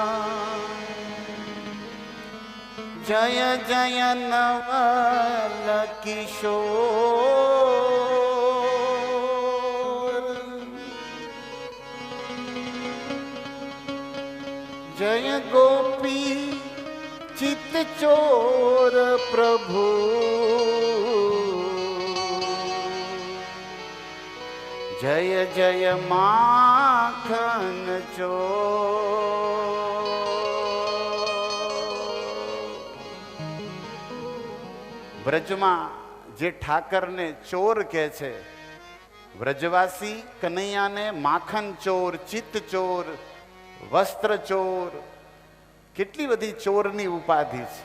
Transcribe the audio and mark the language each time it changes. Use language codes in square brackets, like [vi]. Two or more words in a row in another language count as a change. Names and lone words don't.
[hi] जय जय नवल किशोर, जय गोपी चित चोर प्रभु, जय जय माखन चोर. [gu] વ્રજમાં જે ઠાકરને ચોર કહે છે, વ્રજવાસી કનૈયાને માખન ચોર, ચિત્ત ચોર, વસ્ત્ર ચોર, કેટલી બધી ચોરની ઉપાધિ છે.